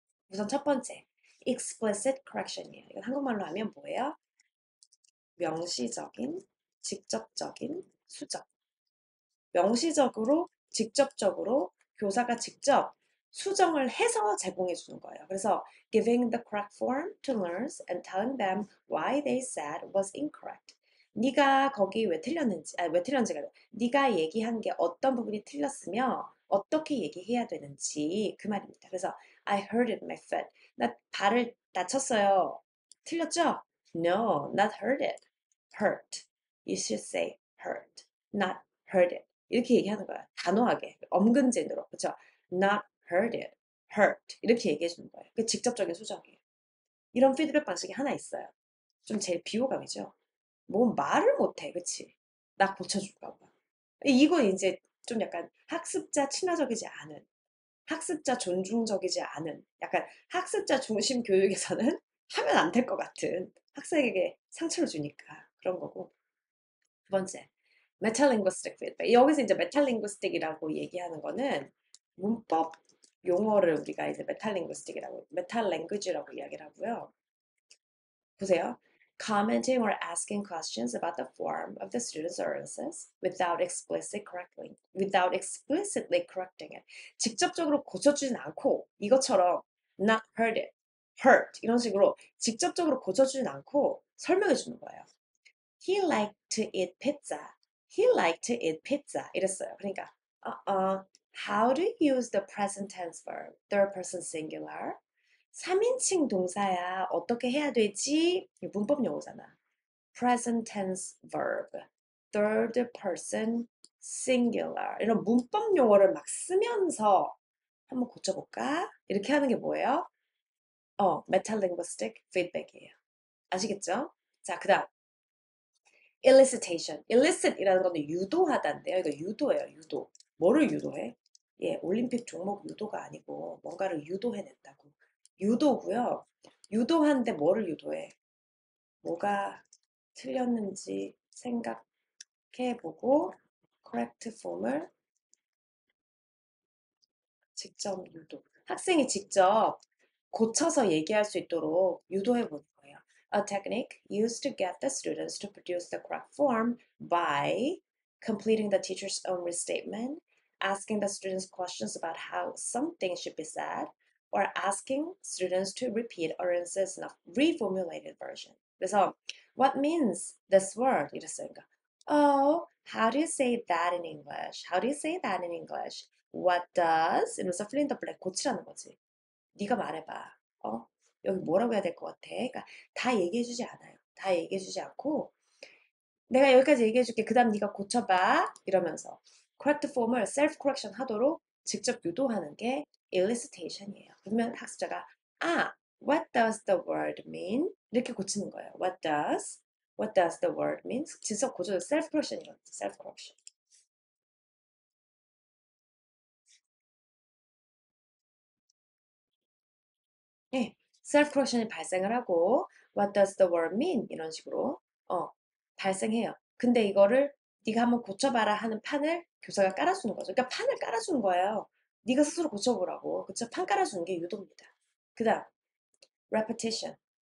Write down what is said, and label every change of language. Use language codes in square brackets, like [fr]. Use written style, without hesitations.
[ko] 우선 첫 번째, explicit correction이에요. 이건 한국말로 하면 뭐예요? 명시적인, 직접적인 수정. 명시적으로, 직접적으로 교사가 직접 수정을 해서 제공해 주는 거예요. 그래서 [en] giving the correct form to learners and telling them why they said was incorrect. [ko] 네가 거기 왜 틀렸는지, 왜 틀렸는지가 아니라 네가 얘기한 게 어떤 부분이 틀렸으며 어떻게 얘기해야 되는지, 그 말입니다. 그래서 [en] I hurt it my foot. [ko] 나 발을 다쳤어요. 틀렸죠? [en] No, not hurt it. Hurt. You should say hurt, not hurt it. [ko] 이렇게 얘기하는 거야. 단호하게, 엄근진으로. 그쵸? [en] Not hurt it, hurt. [ko] 이렇게 얘기해 주는 거예요. 그 직접적인 수정이에요. 이런 피드백 방식이 하나 있어요. 좀 제일 비호감이죠. 뭐 말을 못해, 그치? 나 고쳐줄까 봐. 이건 이제 좀 약간 학습자 친화적이지 않은. 학습자 존중적이지 않은 약간 학습자 중심 교육에서는 하면 안 될 것 같은 학생에게 상처를 주니까 그런 거고. 두 번째, 메타링구스틱 feedback. 여기서 이제 메타링구스틱이라고 얘기하는 거는 문법 용어를 우리가 이제 메타링구스틱이라고, 메타랭귀지라고 이야기를 하고요. 보세요. [en] Commenting or asking questions about the form of the student's utterances without explicitly correcting it. [ko] 직접적으로 고쳐주진 않고 이것처럼 [en] not heard it, hurt [ko] 이런 식으로 직접적으로 고쳐주진 않고 설명해 주는 거예요. [en] He liked to eat pizza. He liked to eat pizza. [ko] 이랬어요. 그러니까 [en] how to use the present tense verb, third person singular. [ko] 3인칭 동사야. 어떻게 해야 되지? 문법 용어잖아. [en] present tense verb, third person singular. [ko] 이런 문법 용어를 막 쓰면서 한번 고쳐볼까? 이렇게 하는 게 뭐예요? metalinguistic feedback이에요. 아시겠죠? 자, 그 다음 elicitation. elicit이라는 거는 유도하다인데요. 이거 유도예요. 유도. 뭐를 유도해? 예, 올림픽 종목 유도가 아니고 뭔가를 유도해낸다고. 유도고요. 유도하는데 뭐를 유도해? 뭐가 틀렸는지 생각해보고 correct form을 직접 유도. 학생이 직접 고쳐서 얘기할 수 있도록 유도해 보는 거예요. [en] A technique used to get the students to produce the correct form by completing the teacher's own restatement, asking the students questions about how something should be said, or asking students to repeat utterances in a reformulated version. [ko] 그래서 [en] what means this word? [ko] 이랬어요. 그러니까, [en] oh, how do you say that in English? How do you say that in English? What does? [ko] 이러면서 [en] fill in the blank [ko] 고치라는 거지. 네가 말해봐. 여기 뭐라고 해야 될 것 같아? 그러니까 다 얘기해주지 않아요. 다 얘기해주지 않고 내가 여기까지 얘기해줄게. 그 다음 네가 고쳐봐. 이러면서 correct form을 self correction 하도록 직접 유도하는 게 elicitation이에요. 그러면 학습자가 [en] what does the word mean? [ko] 이렇게 고치는 거예요. [en] What does the word mean? [ko] 직접 고쳐서 self correction이거든요. [en] self correction. [ko] 예, [en] self correction이 [ko] 발생을 하고 [en] what does the word mean? [ko] 이런 식으로 발생해요. 근데 이거를 네가 한번 고쳐봐라 하는 판을 교사가 깔아주는 거죠. 그러니까 판을 깔아주는 거예요. 네가 스스로 고쳐보라고. 그쵸? 판 깔아주는 게 유도입니다. 그 다음 repetition.